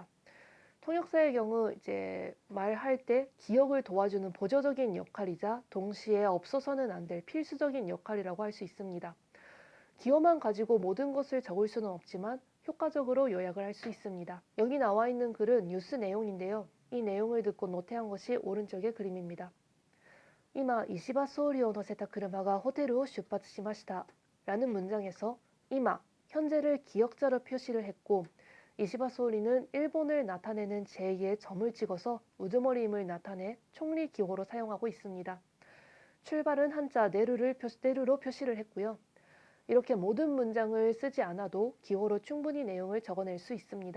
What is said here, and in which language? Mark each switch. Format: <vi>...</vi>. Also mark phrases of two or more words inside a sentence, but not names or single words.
<ko>통역사의 경우 이제 말할 때 기억을 도와주는 보조적인 역할이자 동시에 없어서는 안 될 필수적인 역할이라고 할 수 있습니다. 기호만 가지고 모든 것을 적을 수는 없지만 효과적으로 요약을 할 수 있습니다. 여기 나와 있는 글은 뉴스 내용인데요. 이 내용을 듣고 노트한 것이 오른쪽의 그림입니다.</ko> <ja>今、石破総理を乗せた車がホテルを出発しました.</ja> <ko>라는 문장에서今, 현재를 기역자로 표시를 했고 이시바 소리는 일본을 나타내는 제2의 점을 찍어서 우두머리임을 나타내 총리 기호로 사용하고 있습니다. 출발은 한자 네루로 표시를 했고요. 이렇게 모든 문장을 쓰지 않아도 기호로 충분히 내용을 적어낼 수 있습니다.</ko>